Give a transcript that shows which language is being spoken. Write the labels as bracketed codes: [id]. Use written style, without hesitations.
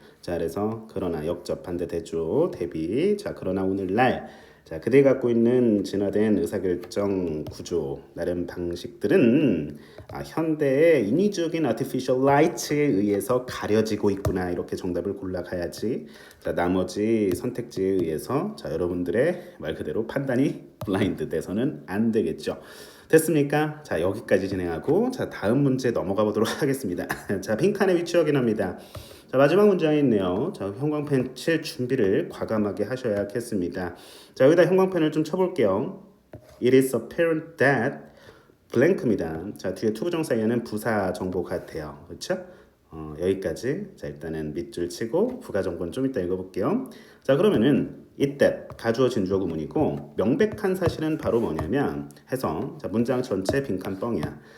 [ko] 자 그래서 그러나 역접 반대 대조 대비 자 그러나 오늘날 자 그들이 갖고 있는 진화된 의사결정 구조 나름 방식들은 현대의 인위적인 [en] artificial light [ko] 에 의해서 가려지고 있구나 이렇게 정답을 골라가야지 자 나머지 선택지에 의해서 자 여러분들의 말 그대로 판단이 블라인드 돼서는 안 되겠죠. 됐습니까? 자 여기까지 진행하고 자 다음 문제 넘어가 보도록 하겠습니다. 자 빈칸의 위치 확인합니다. 자 마지막 문장이 있네요. 자 형광펜 칠 준비를 과감하게 하셔야겠습니다. 자 여기다 형광펜을 좀 쳐볼게요. [en] It is apparent that blank입니다. [ko] 자 뒤에 투부정사에는 부사 정보 같아요. 그렇죠? 여기까지. 자 일단은 밑줄 치고 부가 정보는 좀 이따 읽어볼게요. 자 그러면은 이때 가주어 진주어 구문이고 명백한 사실은 바로 뭐냐면 해서 자 문장 전체 빈칸 뻥이야.